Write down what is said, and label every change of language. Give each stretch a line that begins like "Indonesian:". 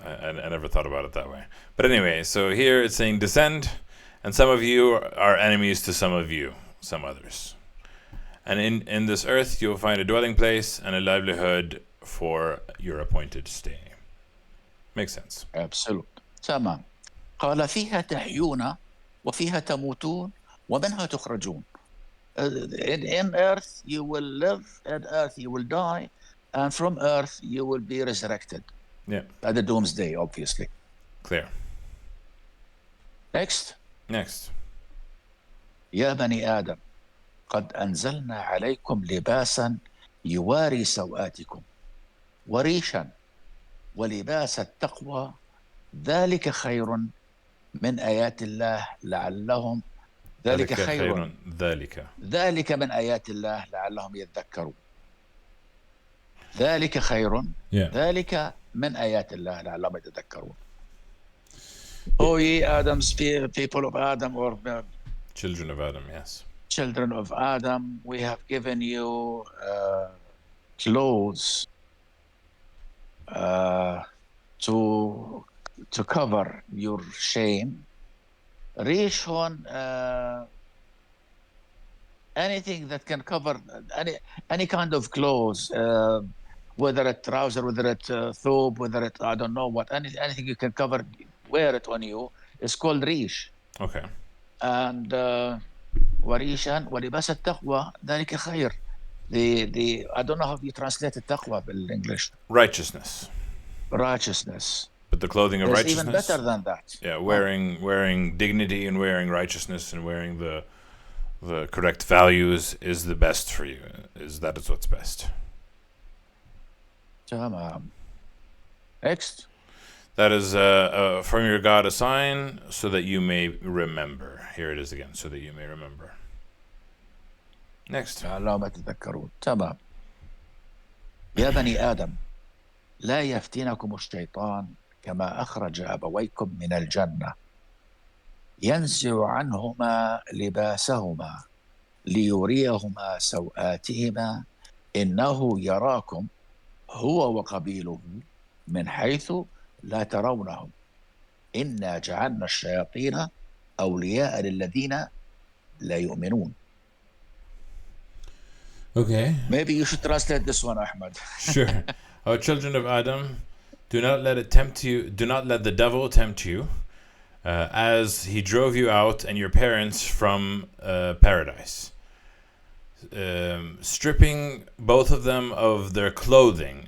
English: I never thought about it that way. But anyway, so here it's saying descend, and some of you are enemies to some of you, some others. And in this earth, you'll find a dwelling place and a livelihood for your appointed stay. Makes sense. Absolutely. تمام.
Arabic: قال فيها تحيون وفيها تموتون ومنها تخرجون.
English: In earth you will live, in earth you will die, and from earth you will be resurrected. Yeah. At the doomsday, obviously. Clear. Next. Next.
Arabic: يا بني آدم قد أنزلنا عليكم لباسا يواري سوآتكم وريشا ولباس التقوى ذلك خير من آيات الله لعلهم ذلك خير ذلك من آيات الله لعلهم يذكرون. ذلك خير ذلك من آيات الله لعلهم يتذكرون.
English: Oh ye Adam's people of Adam, or children of Adam, yes. Children of Adam, we have given you clothes to cover your shame. Rishon, anything that can cover any kind of clothes, whether it's trouser, whether it's thobe, whether it's I don't know what, anything you can cover, wear it on you, is called rish. Okay.
Arabic: And وريشا ولباس التقوى ذلك خير.
English: The I don't know how you translate التقوى in English. Righteousness. But the clothing of righteousness, even better than that. Yeah, wearing dignity and wearing righteousness and wearing the correct values is the best for you. That is what's best. Next. That is from your God a sign so that you may remember. Here it is again, so that you may remember. Next.
Arabic: اللهم تذكرون. تمام. يا بني آدم لا يفتنكم الشيطان كما أخرج أبويكم من الجنة ينزع عنهما لباسهما ليريهما سوآتهما إنه يراكم هو وقبيله من حيث لا ترونهم إنا جعلنا الشياطين أولياء للذين لا يؤمنون.
English: Okay. Maybe you should translate this one, Ahmed. Sure. O children of Adam, do not let the devil tempt you, as he drove you out and your parents from paradise, stripping both of them of their clothing.